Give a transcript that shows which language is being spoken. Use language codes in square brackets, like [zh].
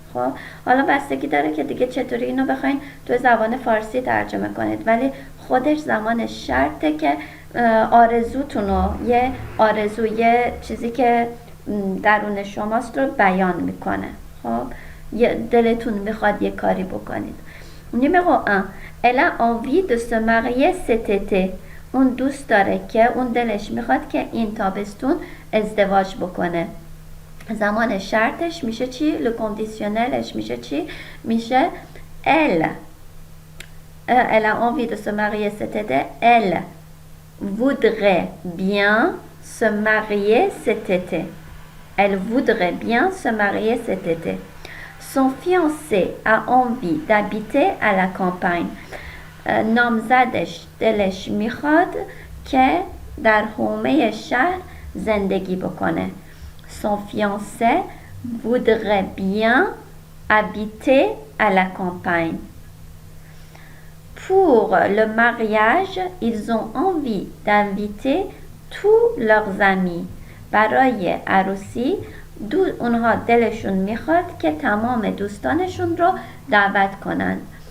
[fa] خب حالا بستگی داره که دیگه چطوری اینو بخواین تو زبان فارسی ترجمه کنید، ولی خودش زمان شرطه که آرزوتونو، یه آرزو، یه چیزی که درون شماست رو بیان میکنه. خب دلتون میخواد یه کاری بکنید. [fr] numéro 1 elle a envie de se marier cet été. [fa] اون دوست داره که اون دلش میخواد که این تابستون ازدواج بکنه. زمان شرطش میشه چی؟ لکندیسیونلش میشه چی؟ میشه elle. [fr] Elle a envie de se marier cet été. Elle voudrait bien se marier cet été. Elle voudrait bien se marier cet été. Son fiancé a envie d'habiter à la campagne. [fa] نامزدش دلش میخواد که در حومه شهر زندگی بکنه. [fr] Son fiancé voudrait bien habiter à la campagne. Pour le mariage, ils ont envie d'inviter tous leurs amis. [fa] برای عروسی اونها دلشون میخواد که تمام دوستانشون رو دعوت کنند.